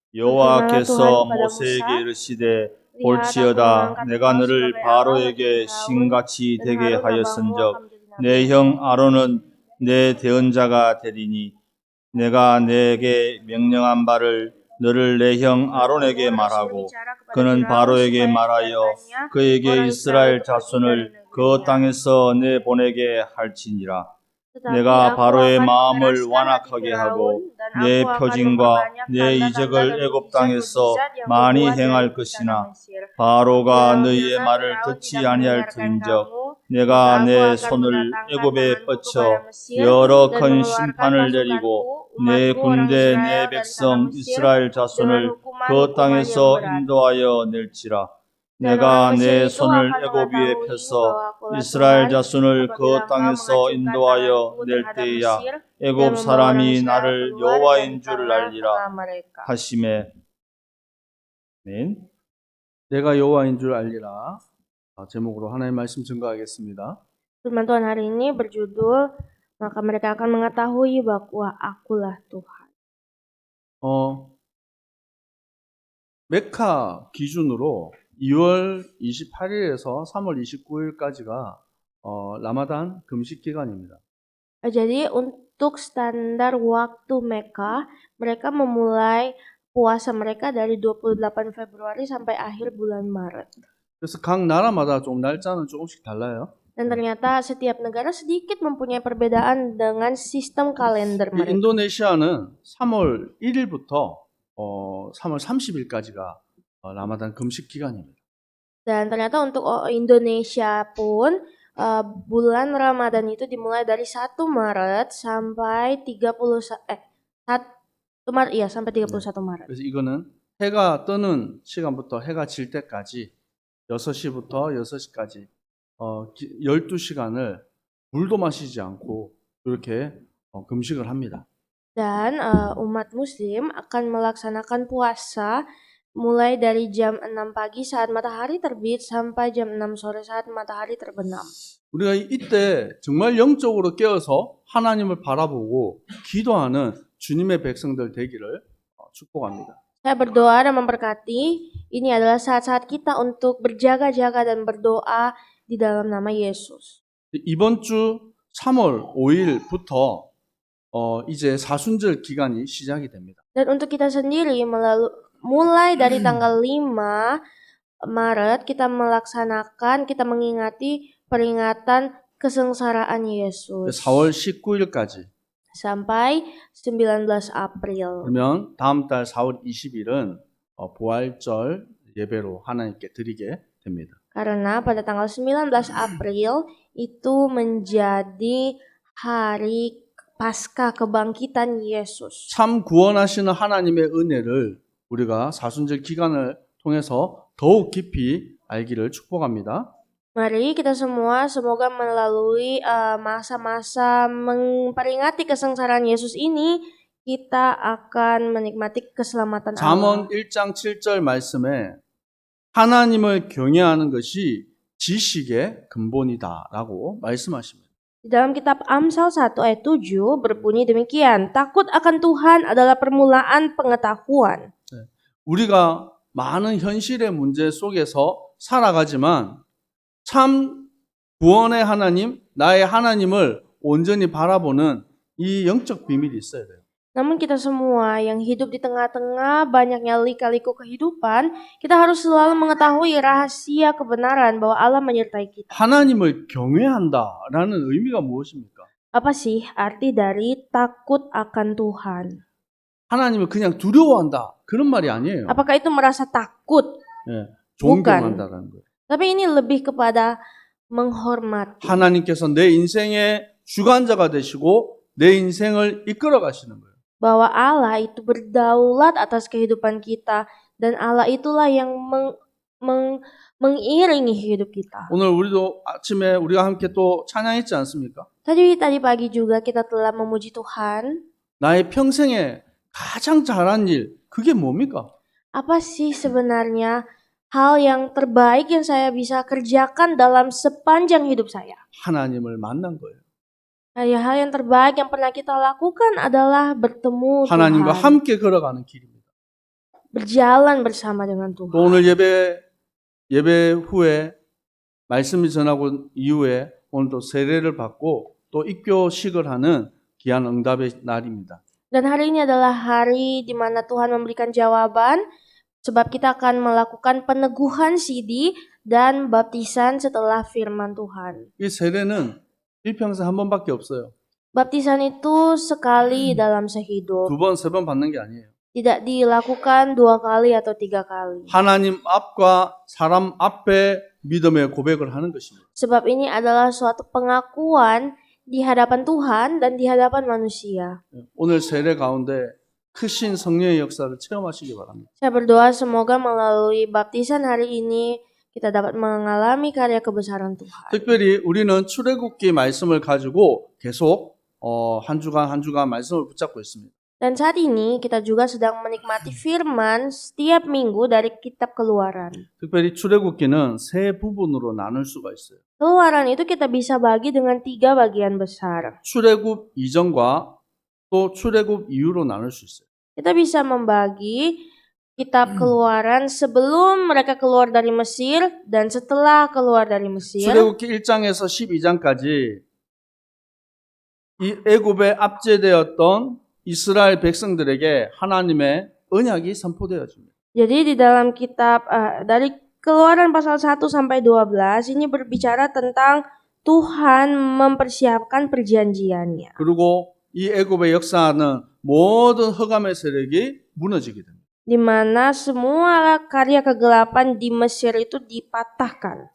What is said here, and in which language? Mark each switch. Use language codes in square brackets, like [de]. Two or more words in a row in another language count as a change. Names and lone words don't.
[id] Berfirmanlah Tuhan [ko] 여호와께서 [id] kepada [ko] 모세에게 [id] Musa, [ko] 이르시되 [id] lihat aku [ko] 볼지어다 [id] mengangkat [ko] 내가 [id] engkau [ko] 너를 [id] sebagai Allah [ko] 바로에게 [id] bagi Firaun, [ko] 신같이 [id] dan [ko] 되게 [id] Harun abangmu [ko] 하였은적 [id] akan menjadi [ko] 내 [id] nabi [ko] 형 아론은 내 대언자가 되리니 내가 내게 명령한 바를 너를 내 형 아론에게 [id] Kamu harus [ko] 말하고 [id] berbicara kepada [ko] 그는 [id] Firaun [ko] 바로에게 [id] supaya [ko] 말하여 [id] dibiarkannya [ko] 그에게 [id] orang Israel [ko] 이스라엘 [id] itu pergi dari [ko] 자손을 그 [id] negerinya. [ko] 땅에서 내보내게 할지니라. [id] Tetapi [ko] 내가 [id] aku [ko] 바로의 [id] akan [ko] 마음을 [id] mengeraskan hati [ko] 완악하게 [id] Firaun, [ko] 하고 [id] dan [ko] 내 [id] aku akan [ko] 표징과 [id] memperbanyak [ko] 내 [id] tanda-tanda [ko] 이적을 [id] dan [ko] 애굽 땅에서 [id] mujizat-mujizat yang [ko] 많이 [id] kubuat [ko] 행할 [id] dari tanah [ko] 것이나 [id] Mesir. [ko] 바로가 [id] Bila [ko] 너희의 [id] mana [ko] 말을 [id] Firaun [ko] 듣지 [id] tidak [ko] 아니할 [id] mendengarkan [ko] 터인적 [id] kamu, maka [ko] 내가 [id] aku [ko] 내 [id] akan [ko] 손을 [id] mendatangkan [ko] 애굽에 [id] tanganku kepada [ko] 뻗쳐 [id] Mesir [ko] 여러 [id] dan [ko] 큰 [id] mengeluarkan [ko] 심판을 내리고 [id] pasukanku, [ko] 내 [id] umatku orang [ko] 군대 [id] Israel [ko] 내 [id] dari tanah [ko] 백성 [id] Mesir [ko] 이스라엘 [id] dengan [ko] 자손을 그 [id] hukuman-hukuman yang [ko] 땅에서 [id] berat. [ko] 인도하여 낼지라. [id] Dan [ko] 내가 [id] orang Mesir [ko] 내 [id] itu [ko] 손을 [id] akan [ko] 애굽 위에 [id] mengetahui [ko] 펴서 [id] bahwa akulah [ko] 이스라엘 [id] Tuhan [ko] 자손을 그 [id] apabila engkau [ko] 땅에서 [id] mengacungkan [ko] 인도하여 [id] tanganku [ko] 낼 [id] terhadap [ko] 때야 [id] Mesir dan [ko] 애굽 [id] membawa orang [ko] 사람이 [id] Israel [ko] 나를 [id] keluar [ko] 여호와인 [id] dari [ko] 줄 알리라 [id] tengah-tengah mereka. [ko] 하시매. 아멘. 내가 여호와인 줄 알리라. 제목으로 하나님의 말씀 증거하겠습니다. [id] Firman Tuhan hari ini berjudul, maka mereka akan mengetahui bahwa akulah Tuhan. [ko] 메카 기준으로 2월 28일에서 3월 29일까지가 라마단 금식 기간입니다. [id] Jadi untuk standar waktu Mekah, mereka memulai puasa mereka dari 28 Februari sampai akhir bulan Maret. [ko] 그래서 각 나라마다 좀 날짜는 조금씩 달라요. [id] Dan ternyata setiap negara sedikit mempunyai perbedaan dengan sistem kalender mereka. [ko] 인도네시아는 3월 1일부터 3월 30일까지가 라마단 금식 기간입니다. [id] Dan ternyata untuk Indonesia pun bulan Ramadan itu dimulai dari 1 Maret sampai 1 Maret sampai 31 Maret. [ko] 그래서 이거는 해가 뜨는 시간부터 해가 질 때까지 6시부터 6시까지 12시간을 물도 마시지 않고 이렇게 금식을 합니다. [id] Dan umat muslim akan melaksanakan puasa mulai dari jam 6 pagi saat matahari terbit sampai jam 6 sore saat matahari terbenam. [ko] 우리가 이때 정말 영적으로 깨어서 하나님을 바라보고 기도하는 주님의 백성들 되기를 축복합니다. [id] Saya berdoa dan memberkati ini adalah saat-saat kita untuk berjaga-jaga dan berdoa di dalam nama Yesus. [ko] 이번 주 3월 5일부터 이제 사순절 기간이 시작이 됩니다. [id] Dan untuk kita sendiri mulai dari tanggal 5 Maret kita mengingati peringatan kesengsaraan Yesus [ko] 4월 19일까지. [id] sampai 19 April. [ko] 그러면 다음 달 4월 20일은 부활절 예배로 하나님께 드리게 됩니다. [id] Karena pada tanggal 19 April itu menjadi hari Paskah kebangkitan Yesus. [ko] 참 구원하시는 하나님의 은혜를 우리가 사순절 기간을 통해서 더욱 깊이 알기를 축복합니다. [id] Mari kita semua semoga melalui masa-masa memperingati kesengsaraan Yesus ini kita akan menikmati keselamatan Allah. [ko] 잠언 1장 7절 말씀에 하나님을 경외하는 것이 지식의 근본이다라고 말씀하십니다. [id] Di dalam kitab Amsal 1 ayat 7 berbunyi demikian, takut akan Tuhan adalah permulaan pengetahuan. [ko] 우리가 많은 현실의 문제 속에서 살아가지만 참 구원의 하나님, 나의 하나님을 온전히 바라보는 이 영적 비밀이 있어야 돼요. [id] Namun kita semua yang hidup di tengah-tengah banyaknya lika-liku kehidupan, kita harus selalu mengetahui rahasia kebenaran bahwa Allah menyertai kita. [ko] 하나님을 경외한다라는 의미가 무엇입니까? [id] Apa sih arti dari takut akan Tuhan? [ko] 하나님을 그냥 두려워한다 그런 말이 아니에요. [id] Apakah itu merasa takut? [ko] 존경한다라는 거예요. [id] Tapi ini lebih kepada menghormati. [ko] 하나님께서 내 인생의 주관자가 되시고 내 인생을 이끌어 가시는 거예요. [id] Bahwa Allah itu berdaulat atas kehidupan kita dan Allah itulah yang mengiringi hidup kita. [ko] 오늘 우리도 아침에 우리가 함께 또 찬양했지 않습니까? [id] Tadi pagi juga kita telah memuji Tuhan. [ko] 나의 평생에 가장 잘한 일 그게 뭡니까? [id] Apa sih sebenarnya hal yang terbaik yang saya bisa kerjakan dalam sepanjang hidup saya? [ko] 하나님을 만난 거예요. [id] Hal yang terbaik yang pernah kita lakukan adalah bertemu [ko] 하나님과 [id] Tuhan. [ko] 함께 걸어가는 길입니다. [id] berjalan bersama dengan [ko] 또 [id] Tuhan. [ko] 오늘 예배 후에 말씀이 전하고 이후에 오늘 또 세례를 받고 또 입교식을 하는 귀한 응답의 날입니다. [id] Dan hari ini adalah hari di mana Tuhan memberikan jawaban, sebab kita akan melakukan peneguhan sidi dan baptisan setelah firman Tuhan. [ko] 이 세례는 일평생 한 번밖에 없어요. [id] Baptisan itu sekali dalam sehidup, [ko] 두 번, 세 번 받는 게 아니에요. [id] tidak dilakukan 2 kali atau 3 kali. [ko] 하나님 앞과 사람 앞에 믿음의 고백을 하는 것입니다. [id] Sebab ini adalah suatu pengakuan di hadapan Tuhan dan di hadapan manusia. [ko] 오늘 세례 가운데 크신 성령의 역사를 체험하시기 바랍니다. [id] Saya berdoa semoga melalui baptisan hari ini kita dapat mengalami karya kebesaran Tuhan. [ko] 특별히 우리는 출애굽기 말씀을 가지고 계속 한 주간 말씀을 붙잡고 있습니다. [id] Dan saat ini kita juga sedang menikmati firman setiap minggu dari kitab Keluaran. [ko] 특별히 출애굽기는 세 부분으로 나눌 수가 있어요. [id] Keluaran itu kita bisa bagi dengan 3 bagian besar. [ko] 출애굽 이전과 또 출애굽 이후로 나눌 수 있어요. [id] Kita bisa membagi kitab Keluaran sebelum mereka keluar dari Mesir dan setelah keluar dari Mesir. [ko] 출애굽기 1장에서 12장까지 이 애굽에 압제되었던 이스라엘 백성들에게 하나님의 언약이 선포되어집니다. [id] Jadi di dalam kitab dari Keluaran pasal 1 sampai 12 ini berbicara tentang Tuhan mempersiapkan perjanjiannya. [ko] 그리고 이 애굽의 역사는 모든 흑암의 세력이 무너지게 됩니다. [id] Di mana semua karya kegelapan di Mesir itu dipatahkan.